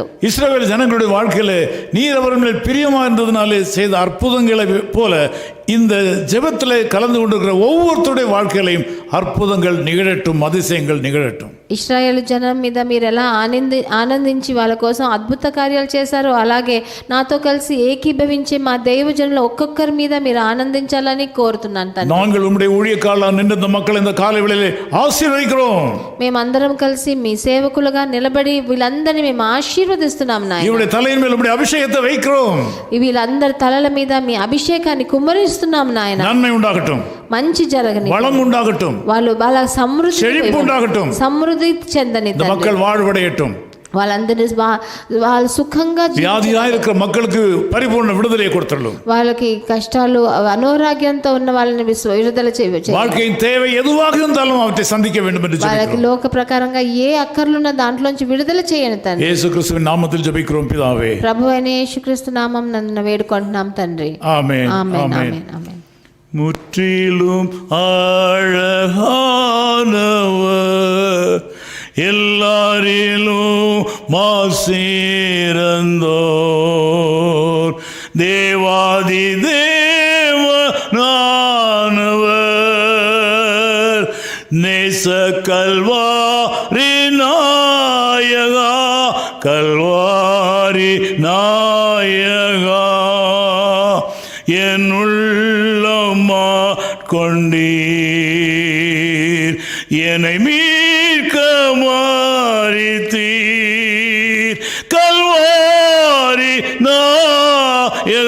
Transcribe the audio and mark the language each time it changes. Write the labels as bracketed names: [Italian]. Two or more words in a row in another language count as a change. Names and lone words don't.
[Tamil] இஸ்ரவேல் ஜனங்களுடைய வாழ்க்கையிலே நீர் அவர் மேல் பிரியமா இருந்ததினாலே செய்த அற்புதங்களை போல இந்த ஜெபத்திலே கலந்து கொண்டிருக்கிற ஒவ்வொருத்தருடைய வாழ்க்கையிலையும் அற்புதங்கள் நிகழட்டும், அதிசயங்கள் நிகழட்டும். [Telugu] ఇశ్రాయేలు జనం మీద మీరు ఎలా ఆనందించి వాళ్ళ కోసం అద్భుత కార్యాలు చేశారో అలాగే నాతో కలిసి ఏకీభవించే మా దైవజనులు ఒక్కొక్కరి మీద మీరు ఆనందించాలని కోరుతున్నాను తండ్రి. [Tamil] நாங்கள் உம்முடைய ஊழியக்காரர்களாக நின்ற இந்த மக்கள் இந்த காலை வேளையிலே ஆசீர்வதிக்கிறோம். [Telugu] మేమందరం కలిసి మీ సేవకులుగా నిలబడి వీళ్ళందరినీ మేము ఆశీర్వదిస్తున్నాం నాయనా. [Tamil] இவருடைய தலையின் மேல் உம்முடைய அபிஷேகத்தை வைக்கிறோம். [Telugu] వీళ్ళందరి తలల మీద మీ అభిషేకాన్ని కుమ్మరిస్తున్నాం నాయనా. [Tamil] நன்மை உண்டாகட்டும், [Telugu] మంచి జరగని, [Tamil] வளம் உண்டாகட்டும், [Telugu] వాళ్ళ సమృద్ధి [Tamil] செழிப்பு உண்டாகட்டும், [Telugu] సమృద్ధి చెందని [Tamil] இந்த மக்கள் வாழ்வடையட்டும். [Telugu] వాళ్ళందరూ వాళ్ళు సుఖంగా, [Tamil] வியாதியாக இருக்கிற மக்களுக்கு பரிபூர்ண விடுதலையை கொடுத்துள்ளோம். [Telugu] వాళ్ళకి కష్టాలు అనారోగ్యంతో ఉన్న వాళ్ళని విడుదల చేయవచ్చు. [Tamil] வாழ்க்கையின் தேவை எதுவாக இருந்தாலும் அவற்றை சந்திக்க வேண்டும் என்று [Telugu] వాళ్ళకి లోక ప్రకారంగా ఏ అక్కర్లున్న దాంట్లోంచి విడుదల చేయండి తండ్రి. [Tamil] இயேசு கிறிஸ்துவின் நாமத்தில் ஜெபிக்கிறோம் பிதாவே. [Telugu] ప్రభువైన యేసుక్రీస్తు నామం నన్ను వేడుకుంటున్నాం తండ్రి. [Tamil] ஆமென், [Telugu] ఆమేన్, [Tamil] ஆமென். [Telugu] ఆమేన్, ఆమేన్. [Tamil] முற்றிலும் அழகானவர், எல்லாரிலும் மாசிறந்தோர், தேவாதி தேவனானவர், நேச கல்வாரி நாயகா, கல்வாரி நாயகா, என் உள்ளமா கொண்டீர், என்னை மீட்க மாறித்தீர், கல்வாரி நாயகா.